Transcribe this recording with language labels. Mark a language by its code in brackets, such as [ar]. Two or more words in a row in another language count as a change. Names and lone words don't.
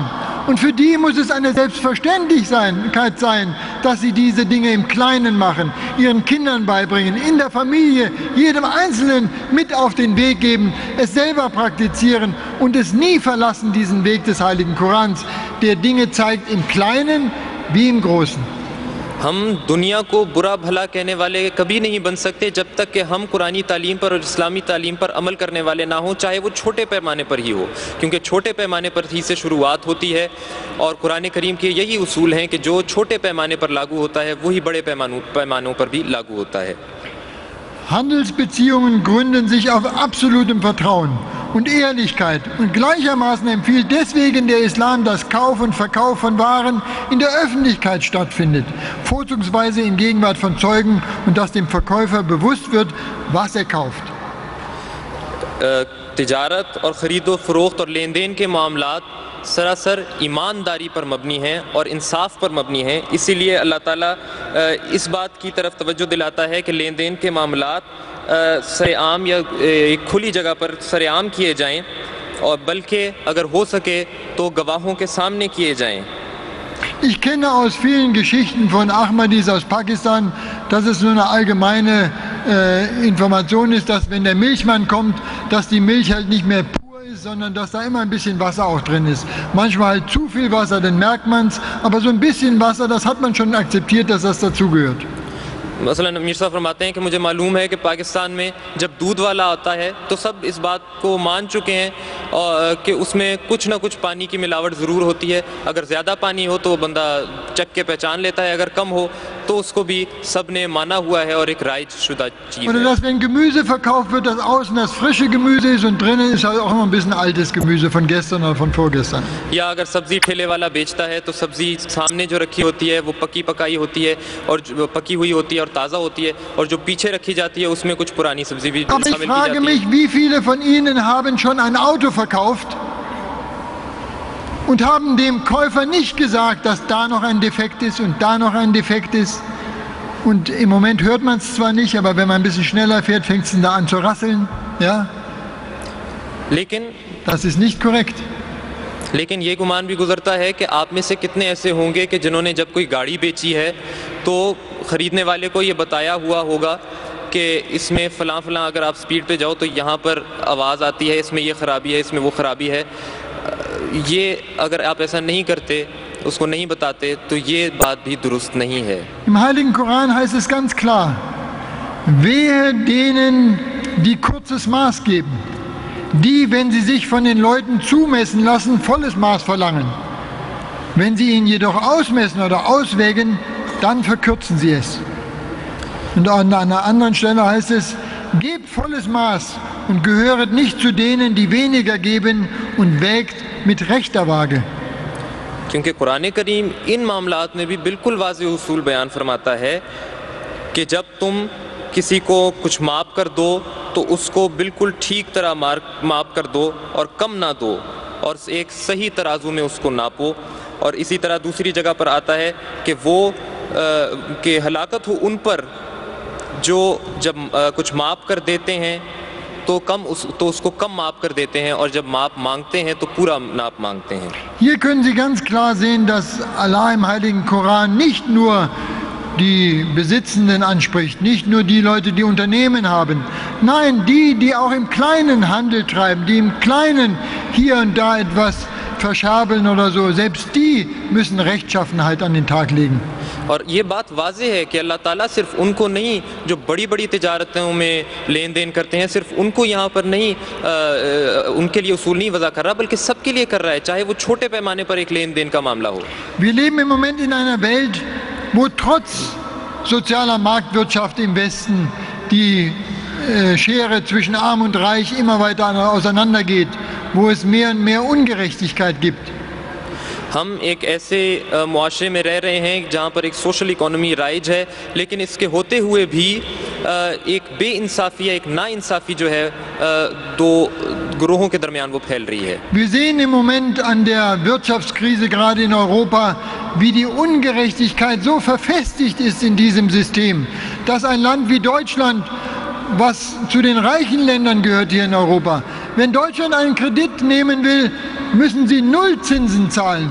[de] Und für die muss es eine Selbstverständlichkeit sein, dass sie diese Dinge im Kleinen machen, ihren Kindern beibringen, in der Familie, jedem Einzelnen mit auf den Weg geben, es selber praktizieren und es nie verlassen, diesen Weg des Heiligen Korans, der Dinge zeigt im Kleinen wie im Großen. [ur] ہم دنیا کو برا بھلا کہنے والے کبھی نہیں بن سکتے جب تک کہ ہم قرآنی تعلیم پر اور اسلامی تعلیم پر عمل کرنے والے نہ ہوں، چاہے وہ چھوٹے پیمانے پر ہی ہو، کیونکہ چھوٹے پیمانے پر ہی سے شروعات ہوتی ہے اور قرآن کریم کے یہی اصول ہیں کہ جو چھوٹے پیمانے پر لاگو ہوتا ہے وہی بڑے پیمانوں پر بھی لاگو ہوتا ہے. [de] Handelsbeziehungen gründen sich auf absolutem Vertrauen und Ehrlichkeit und gleichermaßen empfiehlt deswegen der Islam, dass Kauf und Verkauf von Waren in der Öffentlichkeit stattfindet, vorzugsweise in Gegenwart von Zeugen und dass dem Verkäufer bewusst wird, was er kauft. [ur] تجارت اور خرید و فروخت اور لین دین کے معاملات سراسر ایمانداری پر مبنی ہیں اور انصاف پر مبنی ہیں، اسی لیے اللہ تعالیٰ اس بات کی طرف توجہ دلاتا ہے کہ لین دین کے معاملات سرعام یا ایک کھلی جگہ پر سرعام کیے جائیں اور بلکہ اگر ہو سکے تو گواہوں کے سامنے کیے جائیں. [de] Ich kenne aus vielen Geschichten von Ahmadis aus Pakistan, dass es nur eine allgemeine Information ist, dass wenn der Milchmann kommt, dass die Milch halt nicht mehr pur ist, sondern dass da immer ein bisschen Wasser auch drin ist. Manchmal halt zu viel Wasser, dann merkt man es, aber so ein bisschen Wasser, das hat man schon akzeptiert, dass das dazugehört. [ur] مثلاً امیر صاحب فرماتے ہیں کہ مجھے معلوم ہے کہ پاکستان میں جب دودھ والا آتا ہے تو سب اس بات کو مان چکے ہیں اور کہ اس میں کچھ نہ کچھ پانی کی ملاوٹ ضرور ہوتی ہے. اگر زیادہ پانی ہو تو وہ بندہ چکھ کے پہچان لیتا ہے، اگر کم ہو تو اس کو بھی سب نے مانا ہوا ہے اور ایک رائج شدہ چیز [de] Oder dass, wenn Gemüse verkauft wird, dass außen das frische Gemüse ist und drinnen ist halt auch immer ein bisschen altes Gemüse von gestern oder von vorgestern. [ur] یا اگر سبزی ٹھیلے والا بیچتا ہے تو سبزی سامنے جو رکھی ہوتی ہے وہ پکی پکائی ہوتی ہے اور پکی ہوئی ہوتی ہے اور تازہ ہوتی ہے، اور جو پیچھے رکھی جاتی ہے اس میں کچھ پرانی سبزی بھی [de] Aber ich [ur] شامل کی [de] frage [ur] जाती [de] mich, [ur] है। [de] wie viele von Ihnen haben schon ein Auto verkauft und haben dem Käufer nicht gesagt, dass da noch ein Defekt ist und da noch ein Defekt ist. Und im Moment hört man es zwar nicht, aber wenn man ein bisschen schneller fährt, fängt es da an zu rasseln. Ja? [ur] लेकिन [de] Das ist nicht korrekt. [ur] لیکن یہ گمان بھی گزرتا ہے کہ آپ میں سے کتنے ایسے ہوں گے کہ جنہوں نے جب کوئی گاڑی بیچی ہے تو خریدنے والے کو یہ بتایا ہوا ہوگا کہ اس میں فلاں فلاں اگر آپ سپیڈ پے جاؤ تو یہاں پر آواز آتی ہے، اس میں یہ خرابی ہے، اس میں وہ خرابی ہے. یہ اگر آپ ایسا نہیں کرتے اس کو نہیں بتاتے تو یہ بات بھی درست نہیں ہے. [de] Im Heiligen Koran heißt es ganz klar, wehe denen, die kurzes Maß geben, die, wenn sie sich von den Leuten zumessen lassen, volles Maß verlangen. Wenn sie ihn jedoch ausmessen oder auswägen, dann verkürzen sie es. Und an einer anderen Stelle heißt es, gebt volles Maß und gehöret nicht zu denen, die weniger geben und wägt mit rechter Waage. [ur] کیونکہ قرآن کریم ان معاملات میں بھی بالکل واضح اصول بیان فرماتا ہے کہ جب تم کسی کو کچھ معاف کر دو تو اس کو بالکل ٹھیک طرح معاف کر دو اور کم نہ دو اور ایک صحیح ترازو میں اس کو ناپو. اور اسی طرح دوسری جگہ پر آتا ہے کہ وہ کہ ہلاکت ہو ان پر جو جب کچھ معاف کر دیتے ہیں تو اس کو کم معاف کر دیتے ہیں اور جب معاف مانگتے ہیں تو پورا ناپ مانگتے ہیں. [de] Hier können Sie ganz klar sehen, dass Allah im Heiligen Koran nicht nur die Besitzenden anspricht, nicht nur die Leute, die Unternehmen haben. Nein, die auch im Kleinen Handel treiben, die im Kleinen hier und da etwas verschabeln oder so, selbst die müssen Rechtschaffenheit an den Tag legen. [ur] اور یہ بات واضح ہے کہ اللہ تعالیٰ صرف ان کو نہیں جو بڑی بڑی تجارتوں میں لین دین کرتے ہیں صرف ان کو یہاں پر نہیں ان کے لیے اصول نہیں وضع کر رہا بلکہ سب کے لیے کر رہا ہے، چاہے وہ چھوٹے پیمانے پر ایک لین دین کا معاملہ ہو. [de] Wir leben im Moment in einer Welt, wo trotz sozialer Marktwirtschaft im Westen die Schere zwischen Arm und Reich immer weiter auseinandergeht, wo es mehr und mehr Ungerechtigkeit gibt. [ur] ہم ایک ایسے معاشرے میں رہ رہے ہیں جہاں پر ایک [en] social economy [ur] رائج ہے، لیکن اس کے ہوتے ہوئے بھی ایک بے انصافی یا ایک ناانصافی جو ہے دو گروہوں کے درمیان وہ پھیل رہی ہے. [de] Wir sehen im Moment an der Wirtschaftskrise gerade in Europa, wie die Ungerechtigkeit so verfestigt ist in diesem System, dass ein Land wie Deutschland, was zu den reichen Ländern gehört hier in Europa, wenn Deutschland einen Kredit nehmen will, müssen sie Nullzinsen zahlen.